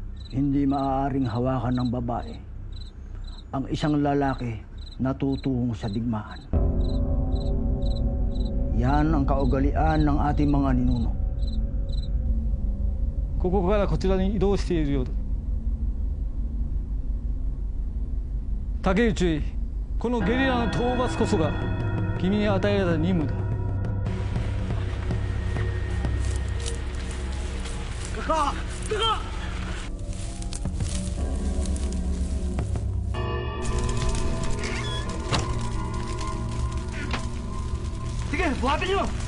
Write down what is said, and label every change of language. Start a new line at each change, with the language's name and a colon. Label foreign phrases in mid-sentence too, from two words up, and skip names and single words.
Filipino: Hindi maaaring hawakan ng babae ang isang lalaki na tutungong sa digmaan. Yan ang kaugalian ng ating mga ninuno.
Japanese: ここからこちらに移動しているようだ。竹内、このゲリラの討伐こそが君に与えられた任務だ。
Filipino: Kaka! Kaka! Sige, buhatin niyo!